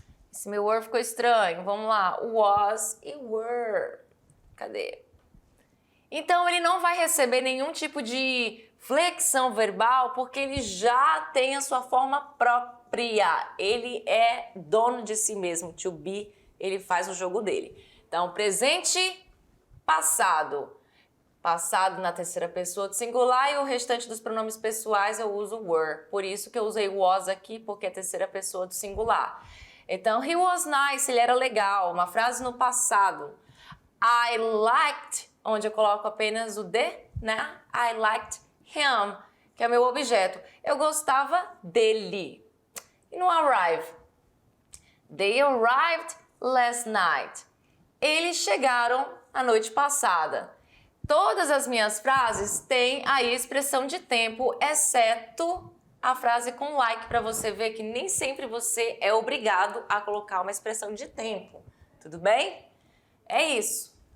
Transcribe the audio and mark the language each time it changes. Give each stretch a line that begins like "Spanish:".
Portuguese: Esse meu were ficou estranho, vamos lá, was e were. Cadê? Então, ele não vai receber nenhum tipo de flexão verbal porque ele já tem a sua forma própria. Ele é dono de si mesmo. To be, ele faz o jogo dele. Então, presente, passado. Passado na terceira pessoa do singular e o restante dos pronomes pessoais eu uso were. Por isso que eu usei was aqui, porque é a terceira pessoa do singular. Então,
English: he was nice,
Portuguese: ele era legal. Uma frase no passado.
English: I liked,
Portuguese: onde eu coloco apenas o de, né?
English: I liked him,
Portuguese: que é o meu objeto. Eu gostava dele. E no arrive?
English: They arrived last night.
Portuguese: Eles chegaram a noite passada. Todas as minhas frases têm aí expressão de tempo, exceto a frase com like, para você ver que nem sempre você é obrigado a colocar uma expressão de tempo. Tudo bem? É isso.